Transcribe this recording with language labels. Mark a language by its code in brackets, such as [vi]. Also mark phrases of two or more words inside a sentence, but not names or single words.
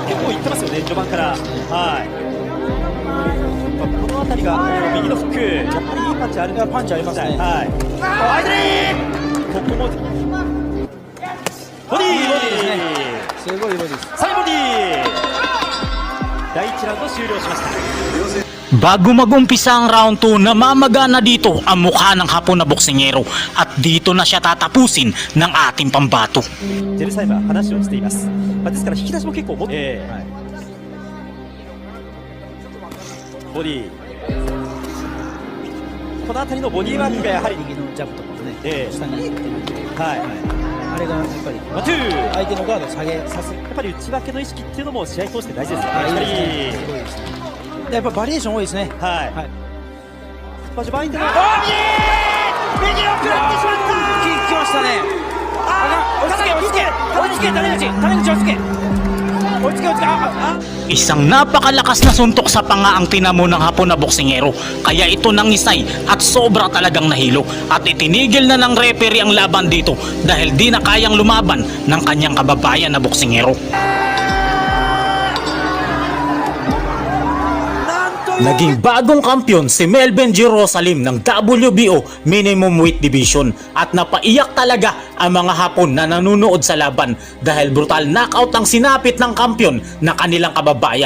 [ja] 結構いってますよね、序盤から。この辺りが右のフック、やっぱりいいパンチあるんです。パンチありますね。ここもボディですね。すごいボディです。サイボディ。第1ラウンド終了しました。 [tl] Bago mag-umpisa ang round 2, namamaga na dito ang mukha ng Hapon na boksingero at dito na siya tatapusin ng ating pambato. [ja] ジェルサイマー話をしています。ですから引き出しも結構持って、ボディ、この辺りのボディワークがやはり右のジャブとかもね、下に行ってるんで、あれがやっぱり相手のガードを下げさせる。やっぱり内訳の意識っていうのも試合通して大事ですよね。やっぱバリエーション多いですね。序盤相手の右を食らってしまった。来ましたね。追いつけ追いつけ追いつけ、谷口追いつけ追いつけ。 [tl] Isang napakalakas na suntok sa panga ang tinamo ng Hapon na boksingero kaya ito nangisay at sobra talagang nahilo at itinigil na ng referee ang laban dito dahil di na kayang lumaban ng kanyang kababayan na boksingero. Naging bagong kampyon si Melvin Jerusalem ng [en] WBO Minimum Weight Division [tl] at napaiyak talaga ang mga Hapon na nanonood sa laban dahil [en] brutal knockout [tl] ang sinapit ng kampyon na kanilang kababayan.